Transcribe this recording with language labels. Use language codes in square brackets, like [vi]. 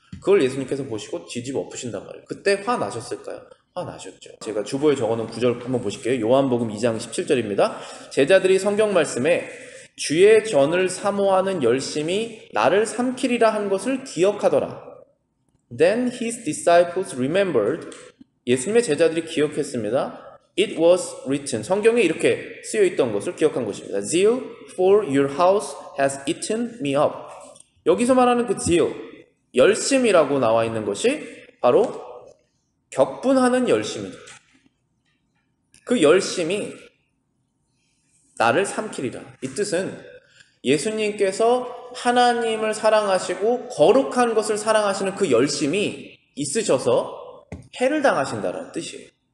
[ko] 그걸 예수님께서 보시고 뒤집어 엎으신단 말이에요. 그때 화나셨을까요? 화나셨죠. 제가 주보에 적어놓은 구절 한번 보실게요. 요한복음 2장 17절입니다. 제자들이 성경 말씀에 주의 전을 사모하는 열심이 나를 삼키리라 한 것을 기억하더라. [en] Then his disciples remembered. [ko] 예수님의 제자들이 기억했습니다. [en] It was written. [ko] 성경에 이렇게 쓰여 있던 것을 기억한 것입니다. [en] Zeal for your house has eaten me up. [ko] 여기서 말하는 그 zeal, 열심이라고 나와 있는 것이 바로 격분하는 열심이죠. 그 열심이 나를 삼키리라. 이 뜻은 예수님께서 하나님을 사랑하시고 거룩한 것을 사랑하시는 그 열심이 있으셔서 해를 당하신다는 뜻이에요.